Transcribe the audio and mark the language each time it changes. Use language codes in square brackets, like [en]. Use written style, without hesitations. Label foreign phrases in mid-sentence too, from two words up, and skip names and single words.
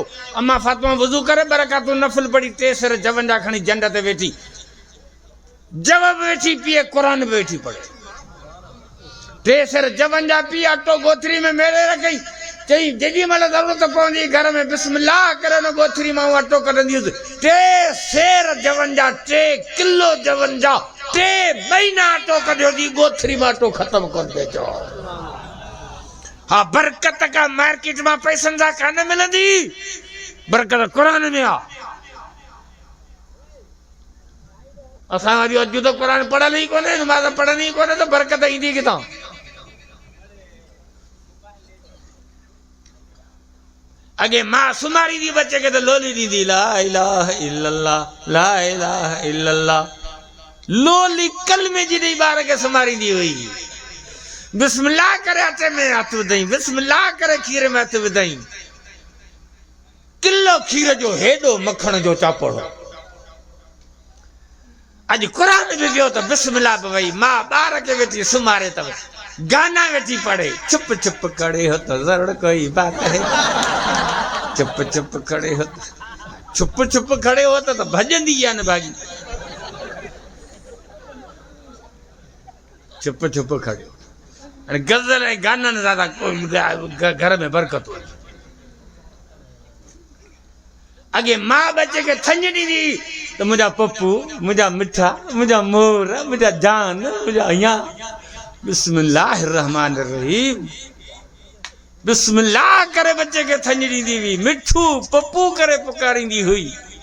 [sd] अम्मा फातिमा वज़ू करे बरकातूं नफ़िल पढ़ी 3 सेर जवन जा खणी झंड ते वेठी, जव बि वेठी पीए, क़ुरान बि वेठी पढ़े। 3 सेर जवन जा पी, अटो गोथरी में मेड़े रखई, चई जेॾी महिल ज़रूरत पवंदी घर में बिस्मिल्लाह करे हुन गोथरी मां अटो कढंदी हुअसि। 3 सेर जवन जा, 3 किलो जवन जा, 3 महीना अटो कढियो थी, गोथरी में अटो ख़त्म कोन थिए चओ। हाँ, बरकत का मार्केट में पैसनि सां कान मिलंदी, बरकत क़ुरान में आहे। असां वरी अॼु त क़ुरान पढ़ियल ई कोन्हे, नमाज़ पढ़ंदी ई कोन्हे, त बरकत ईंदी किथां? अॻे मां सुम्हारींदी बच्चे खे त लोली ॾींदी, [ar] لا إله إلا الله، لا إله إلا الله. [sd] लोली कलमे जी ॾेई ॿार खे सुम्हारींदी हुई। बिस्मिल्लाह करे अटे में हथ विधई, बिस्मिल्लाह करे खीर में हथ विधई। किलो खीर जो हेॾो मखण जो चापड़ो। अॼु क़ुरान बि वियो त बिस्मिल्लाह बि वई, मां ॿार खे वेठी सुम्हारे अथव, गाना वेठी पढ़े। [hi] चुप चुप खड़े हो तो जरूर कोई बात है, चुप चुप खड़े हो, चुप चुप खड़े हो तो [sd] भजंदी आहे न भागी। [hi] चुप चुप खड़े हो, [sd] गज़ल ऐं गाननि ज़्यादा घर में बरकत हो। अॻे मां बच्चे खे थञ ॾींदी त मुंहिंजा पप्पू, मुंहिंजा मिठा, मुंहिंजा मोर, मुंहिंजा जान, मुंहिंजा अञा। [ar] بسم الله رحمن رحيم, [sd] बिस्मिल्लाह करे बच्चे खे थञ ॾींदी हुई, मिठू पप्पू करे पुकारींदी हुई।